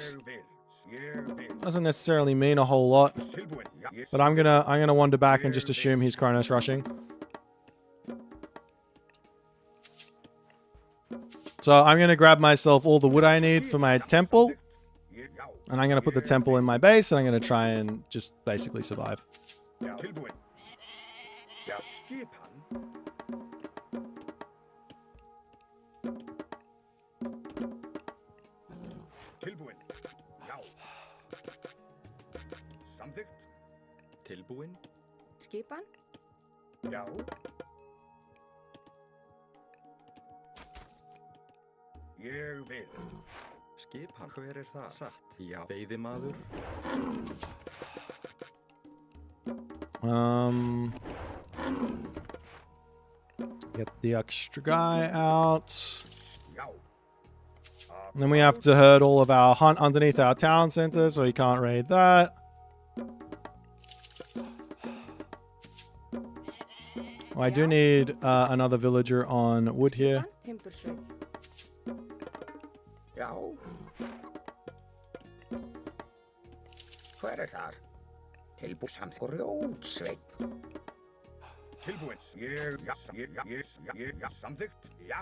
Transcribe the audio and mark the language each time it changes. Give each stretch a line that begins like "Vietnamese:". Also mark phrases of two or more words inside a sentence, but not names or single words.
English: Doesn't necessarily mean a whole lot, but I'm gonna wander back and just assume he's Chronos rushing. So I'm going to grab myself all the wood I need for my temple.
Icelandic: Já.
English: And I'm going to put the temple in my base. And I'm going to try and just basically survive.
Icelandic: Já. Tilbúin. Já. Skipan. Tilbúin. Já. Samþykkt. Tilbúin. Skipan? Já. Ég vil. Skipan, hver það? Satt. Já. Veiðimaður.
English: Get the extra guy out.
Icelandic: Já.
English: And then we have to herd all of our hunt underneath our town center, so he can't raid that. Oh, I do need another villager on wood here.
Icelandic: Timbursveit. Já. Hver þar? Tilbúin samt grjótsveit. Tilbúin. Ég samþykkt. Já.